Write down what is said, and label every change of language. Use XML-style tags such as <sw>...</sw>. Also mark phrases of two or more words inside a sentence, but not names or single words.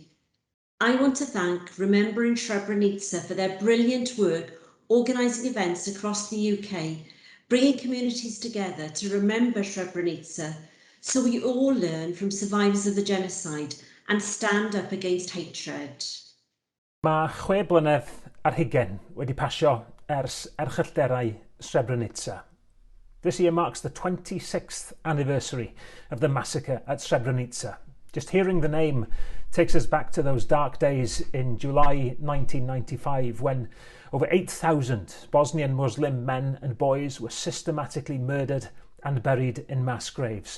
<en>I want to thank Remembering Srebrenica for their brilliant work organising events across the UK, bringing communities together to remember Srebrenica, so we all learn from survivors of the genocide and stand up against hatred.</en> <cy>Mae 6 blynedd ar hugain wedi pasio ers erchyllderau Srebrenica.</cy> <en>This year marks the 26th anniversary of the massacre at Srebrenica. Just hearing the name takes us back to those dark days in July 1995 when over 8,000 Bosnian Muslim men and boys were systematically murdered and buried in mass graves.</en>